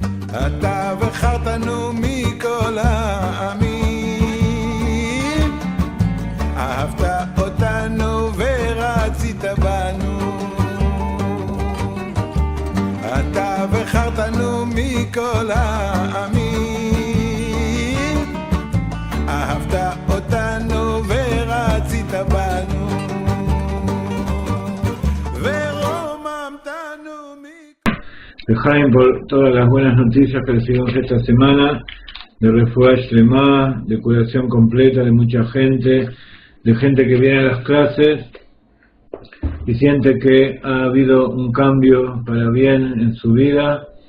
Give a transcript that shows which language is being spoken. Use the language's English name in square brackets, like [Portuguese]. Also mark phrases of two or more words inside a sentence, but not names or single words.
[Hebrew] אתה בחרתנו מכל העמים, אהבת אותנו ורצית בנו, אתה בחרתנו מכל העמים, אהבת אותנו ורצית בנו, ורוממתנו [Spanish] Jaime, por todas las buenas noticias que recibimos esta semana, de [Hebrew] רפואה שלמה, [Spanish] de curación completa de mucha gente, de gente que viene a las clases y siente que ha habido un cambio para bien en su vida.